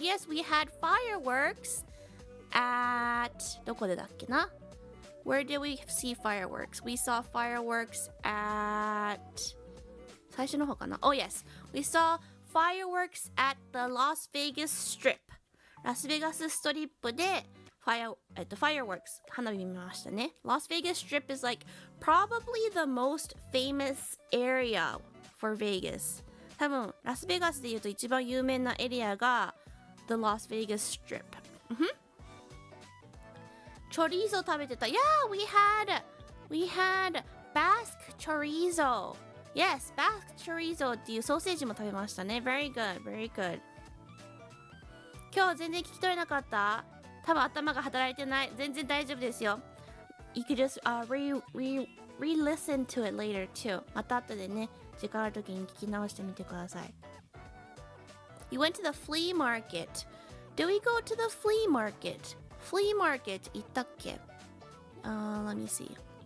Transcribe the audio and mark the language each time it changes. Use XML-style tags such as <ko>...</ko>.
<en>Yes, we had fireworks at</en> <ja>どこでだっけな</ja> <en>Where did we see fireworks? We saw fireworks at</en> <ja>最初の方かな</ja> <en>Oh yes, we saw fireworks at the Las Vegas Strip.</en> <ja>ラスベガスストリップでfireworks 花火見ましたね。</ja> <en>Las Vegas Strip is like probably the most famous area for Vegas.</en> <ja>多分ラスベガスで言うと一番有名なエリアが the Las Vegas Strip. チョリーゾ食べてた。</ja> <en>Yeah, we had Basque chorizo.</en> <ja>Yes, Basque chorizo っていうソーセージも食べましたね。</ja> <en>Very good, very good.</en> <ja>今日全然聞き取れなかった？多分頭が働いてない。全然大丈夫ですよ。</ja> <en>You could just re-listen to it later too.</en> <ja>また後でね、時間ある時に聞き直してみてください。</ja> <en>You went to the flea market. Did we go to the flea market? Flea market</en> <ja>行ったっけ？</ja> <en>Let me see.</en>